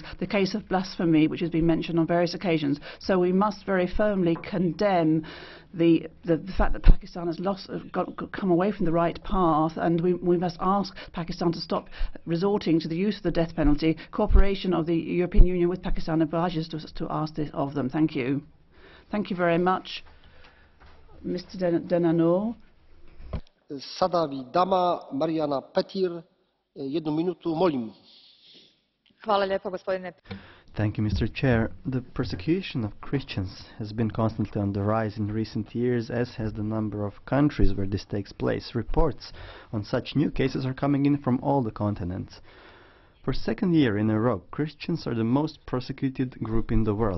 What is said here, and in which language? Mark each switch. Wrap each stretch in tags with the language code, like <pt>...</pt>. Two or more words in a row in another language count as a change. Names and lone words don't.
<en>The case of blasphemy, which has been mentioned on various occasions. So we must very firmly condemn the fact that Pakistan has come away from the right path, and we must ask Pakistan to stop resorting to the use of the death penalty. Cooperation of the European Union with Pakistan obliges us to ask this of them. Thank you. Thank you very much, Mr. Denanot.</en> <hr>Sada Dama Mariana Petir, 1 minutu, molim. Hvala lijepo, gospodine.</hr> <en>Thank you, Mr. Chair. The persecution of Christians has been constantly on the rise in recent years, as has the number of countries where this takes place. Reports on such new cases are coming in from all the continents. For second year in a row, Christians are the most persecuted group in the world.</en>